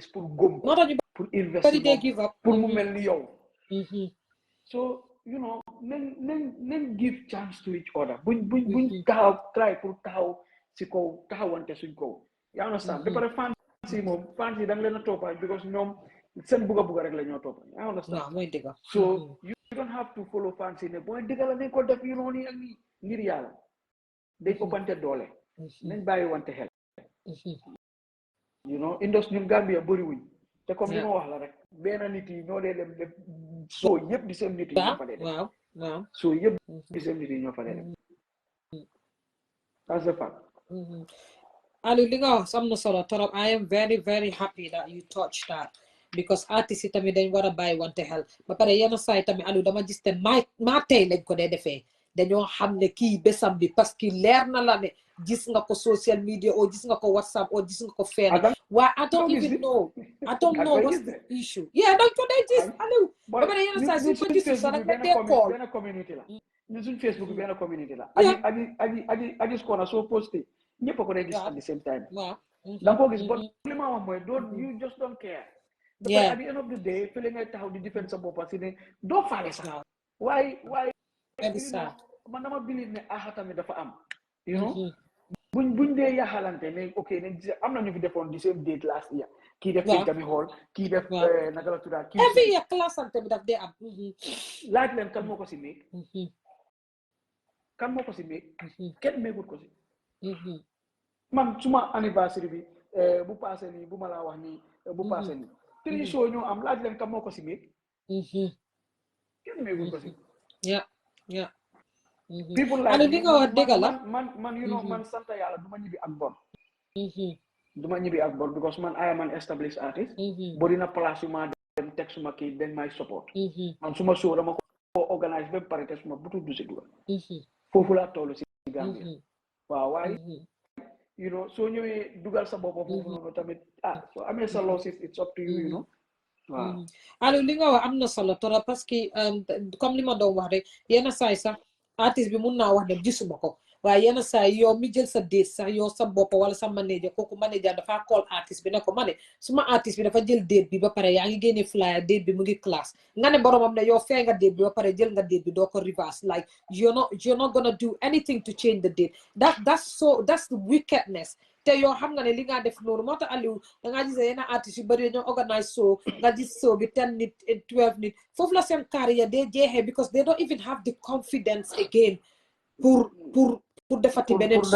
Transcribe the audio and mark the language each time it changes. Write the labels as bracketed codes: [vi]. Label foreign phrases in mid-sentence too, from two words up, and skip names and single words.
[wo] pour góom pour investir pour mu mel ni yow [en] so you know [wo] nañ [en] give chance to each other [wo] buñ taxaw try pour taxaw si kaw taxawante suñ kaw yaa understand ba pare fans yi moom fans yi da nga leen a toppa because ñoom seen bugga rek la ñoo toppa yaa understand [en] so you don't have to follow [wo] fans yi ne booy dëgga la nañ ko def yu noonu ak nii ngir yàlla dañ ëppante doole nañ bàyyi wante xel [en] you know [wo] industrie ñun Gambia bëriwuñ te comme li ma wax la rek benn nit yi ñoo dee dem def soo yëpp di seen nit yi ñoo fa dee def soo yëpp di seen nit yi ñoo fa dee def [en] that's the fact [wo] Alieu li nga wax am na solo torop [en] I am very very happy that you touched that [wo] because artistes yi tamit dañ war a bàyyi wante xel ba pare yenn saa yi tamit Alieu dama gis te maa tey lañ ko dee defee dañoo xam ne kii bésam bi parce que leer na la ne gis nga ko [en] social media [wo] o gis nga ko WhatsApp o gis nga ko fenn waaye [en] I don't even know what's the issue [wo] dañ ko day gis Alieu ba pare yenn saa yi suñ ko gisul sax dañ dee call benn community la ñun suñ Facebook benn community la aji Skona soo posté ñëpp a ko day gis [en] at the same time [wo] da nga ko gis but li ma wax mooy [en] you just don't care at the end of the day [wo] fële ngay taxaw di defend sa bopp si ne doo faale sax waaye man dama believe ne tamit dafa am [en] you know [wo] buñ dee yaxalante ne ok ne am na ñu fi defoon [en] the same date last year [wo] kii def tamit xool kii def naka la tuddaa kii [en] every year [wo] classante bi daf dee am laaj leen kan moo ko si méeg kenn méegul ko si man suma anniversaire bi bu passé nii bu ma laa wax nii bu passé nii 3 show ñoo am laaj leen kan moo ko si méeg kenn méegul ko si [en] people like [wo] li nga wax dëgg la man [en] you know [wo] man sant yàlla du ma ñibbi ak bon because man [en] I am an established artist [wo] boo dina place yu ma dem teg suma kii dañ may support man suma show dama ko organise ba pare te suma butu du si dugal foofu laa toll si Gambia waaw waaye [en] you know [wo] soo ñëwee dugal sa bopp foofu noonu tamit soo amee sa losses [en] it's up to you you know [wo] waaw Alieu li nga wax am na solo trop [fr] parce que comme [wo] li ma doon wax rek yenn saay sax artiste bi mun naa wax ne gisuma ko waaye yenn saay yow mi jël sa date sax yow sa bopp wala sa manager kooku manager dafa call artiste bi ne ko ma ne suma artiste bi dafa jël date bi ba pare yaa ngi génne flyer date bi mu ngi classe nga ne boromam ne yow fee nga date bi ba pare jël nga date bi doo ko reverse [en] like you're not gonna do anything to change the date that's the wickedness [wo] te yow xam nga ne li nga def noonu moo tax Alieu dangaa gis yenn artistes yu bëri ñoo [en] organise show [wo] nga gis show bi 10 nit 12 nit foofu la seen carrière day jeexee [en] because they don't even have the confidence again [wo] pour defati beneen show